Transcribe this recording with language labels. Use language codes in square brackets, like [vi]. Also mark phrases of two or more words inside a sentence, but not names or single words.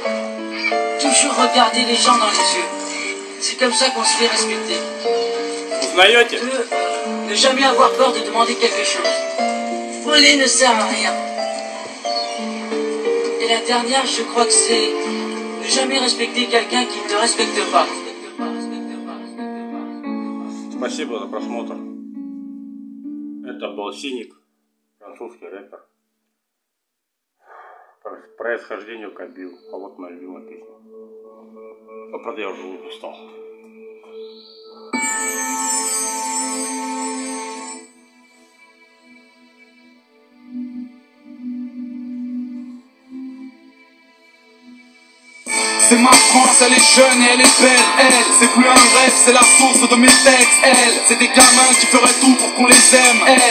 [fr] Toujours regarder les gens dans les yeux. C'est comme ça qu'on se fait respecter. [ru] Узнаете? [fr] Ne jamais avoir peur de demander quelque chose. Voler ne sert à rien. Et la dernière, je crois que c'est ne jamais respecter quelqu'un qui ne te respecte pas. [ru] Спасибо за просмотр. Это был Синик, французский рэпер. По происхождению Кабил. А вот моя любимая песня. Но правда я уже устал. [fr] C'est ma France, elle est jeune et elle est belle, elle. C'est plus un rêve, c'est la source de mes textes, elle. C'est des gamins qui feraient tout pour qu'on les aime, elle.